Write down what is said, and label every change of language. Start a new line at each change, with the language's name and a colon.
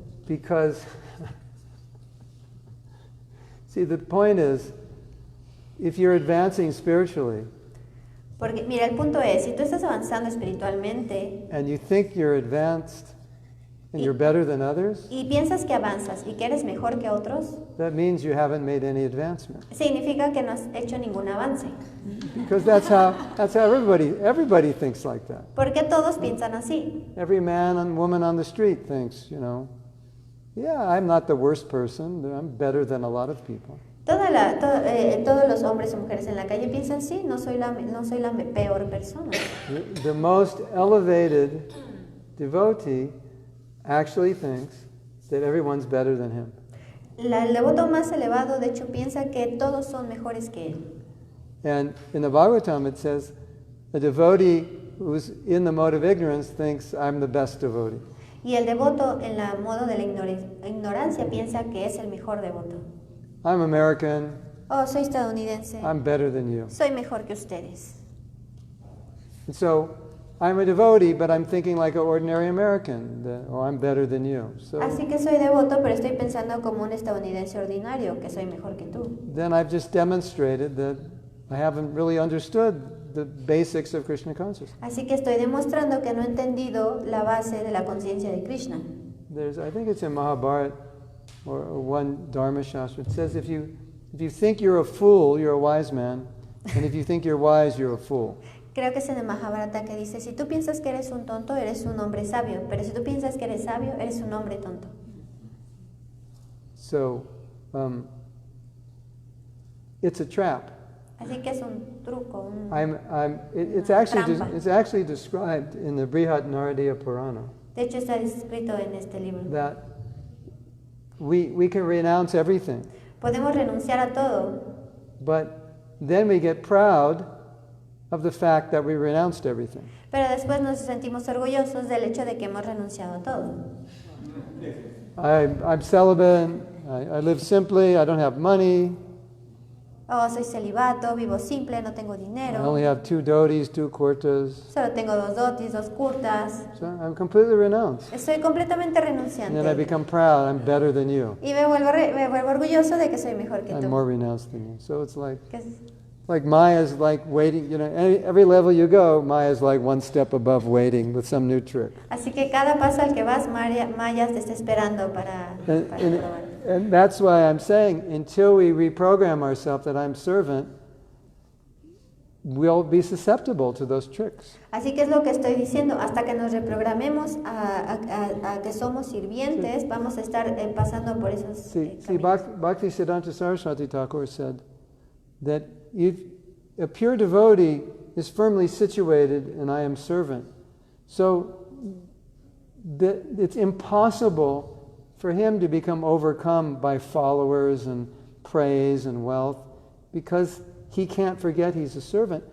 English: Because, see, the point is, if you're advancing spiritually,
Spanish: Porque, mira, el punto es, si tú estás avanzando espiritualmente
English: and you think you're advanced and you're better than others,
Spanish: y piensas que avanzas y que eres mejor que otros,
English: that means you haven't made any advancement.
Spanish: significa que no has hecho ningún avance.
English: Because that's how everybody thinks like that.
Spanish: Porque todos piensan así.
English: Every man and woman on the street thinks, yeah, I'm not the worst person, I'm better than a lot of people.
Spanish: Todos los hombres o mujeres en la calle piensan, sí, no soy la peor persona.
English: The most elevated devotee actually thinks that everyone's better than him.
Spanish: El devoto más elevado, de hecho, piensa que todos son mejores que él.
English: And in the Bhagavatam it says, a devotee who's in the mode of ignorance thinks, I'm the best devotee.
Spanish: Y el devoto en la modo de la ignorancia piensa que es el mejor devoto.
English: I'm American,
Spanish: Oh, soy estadounidense.
English: I'm better than you.
Spanish: Soy mejor que ustedes.
English: And so, I'm a devotee, but I'm thinking like an ordinary American, or I'm better than you. So
Spanish: Así que soy devoto, pero estoy pensando como un estadounidense ordinario, que soy mejor que tú.
English: then I've just demonstrated that I haven't really understood the basics of Krishna consciousness.
Spanish: Así que estoy demostrando que no he entendido la base de la conciencia de Krishna.
English: I think it's in Mahabharata or one Dharma Shastra. It says if you think you're a fool, you're a wise man, and if you think you're wise, you're a fool.
Spanish: Creo que es en el Mahabharata que dice, si tú piensas que eres un tonto, eres un hombre sabio, pero si tú piensas que eres sabio, eres un hombre tonto.
English: So, it's a trap.
Spanish: Así que es un truco,
English: It's
Spanish: trampa.
English: actually described in the Brihat Naradiya Purana
Spanish: De hecho, está escrito en este libro.
English: that we can renounce everything,
Spanish: Podemos renunciar a todo,
English: but then we get proud of the fact that we renounced everything.
Spanish: pero después nos sentimos orgullosos del hecho de que hemos renunciado a todo.
English: I'm celibate, I live simply, I don't have money,
Spanish: Oh, soy celibato, vivo simple, no tengo
English: I
Spanish: dinero,
English: only have 2 dhotis, 2 kurtas,
Spanish: solo tengo 2 dotis, 2 kurtas.
English: so I'm completely renounced.
Spanish: Estoy completamente
English: And then I
Spanish: renunciante.
English: become proud, I'm better than you.
Spanish: Y me vuelvo orgulloso de que soy mejor que
English: I'm
Spanish: tú.
English: more renounced than you. So it's like,
Spanish: Que es-
English: Like Maya's like waiting, every level you go, Maya's like one step above waiting with some new trick.
Spanish: Así que cada paso al que vas, Maya te está esperando para probar.
English: And that's why I'm saying, until we reprogram ourselves that I'm servant, we'll be susceptible to those tricks.
Spanish: Así que es lo que estoy diciendo, hasta que nos reprogramemos a que somos sirvientes, vamos a estar pasando por esos
English: See,
Spanish: caminos.
English: Bhaktisiddhanta Saraswati Thakur said that if a pure devotee is firmly situated and I am servant, so that it's impossible for him to become overcome by followers and praise and wealth, because he can't forget he's a servant.